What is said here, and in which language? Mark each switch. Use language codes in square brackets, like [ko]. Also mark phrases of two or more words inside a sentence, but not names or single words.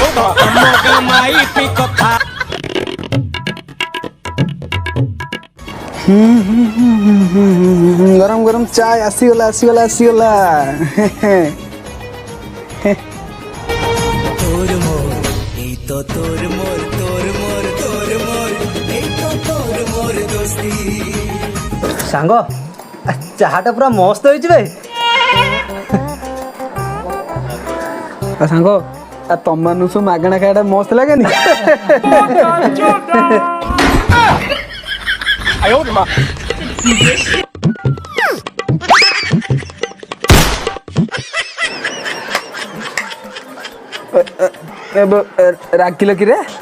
[or] ଗରମ ଗରମ ଚା ଆସିଗଲା ତୋର ମୋର ଏ ତ ତୋର ମୋର सांग ଚାହାଟା ପୁରା ମସ୍ତ ହେଇଛି ବେ। ସାଙ୍ଗ ତମମାନଙ୍କୁ ସବୁ ମାଗଣା ଖାଇବାଟା ମସ୍ତ ଲାଗେନି? ରାଗିଲ କିରେ?